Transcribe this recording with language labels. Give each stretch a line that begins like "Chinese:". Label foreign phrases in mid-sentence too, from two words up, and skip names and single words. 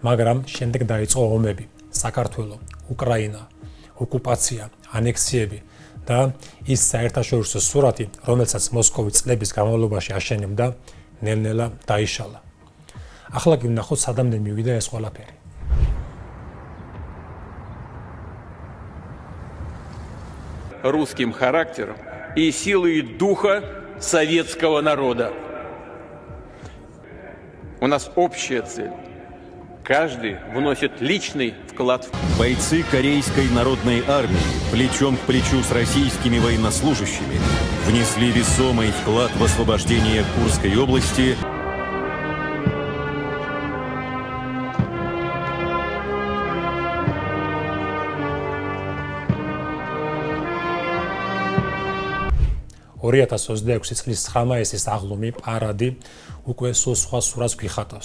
Georgian: მაგრამ შემდეგ დაიწყო ომები, საქართველო, უკრაინა, ოკუპაცია, ანექსიები და ის საერთაშორისო სურათი, რომელსაც მოსკოვი წლების განმავლობაში აშენებდა, ნელ-ნელა დაიშალა. ახლა კი ვნახოთ, სადამდე მივიდა ეს ყველაფერი.
Russian: Русским характером и силой духа советского народа. У нас общая цель. Каждый вносит личный вклад. Бойцы Корейской народной армии плечом к плечу с российскими военнослужащими внесли весомый вклад в освобождение Курской области.
Georgian: წლის 9 მაისის აღლუმი პარადი უკვე სულ სხვა სურათს გვიხატავს.